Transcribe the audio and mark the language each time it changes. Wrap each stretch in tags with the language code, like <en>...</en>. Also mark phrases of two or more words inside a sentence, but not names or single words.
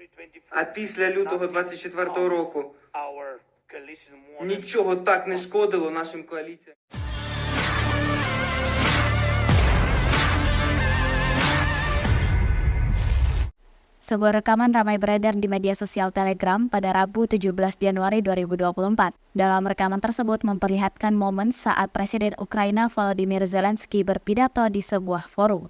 <uk>А після лютого 24-го року нічого так не шкодило нашим коаліціям.</uk> <id>Sebuah rekaman ramai beredar di media sosial Telegram pada Rabu 17 Januari 2024. Dalam rekaman tersebut memperlihatkan momen saat Presiden Ukraina Volodymyr Zelensky berpidato di sebuah forum.</id>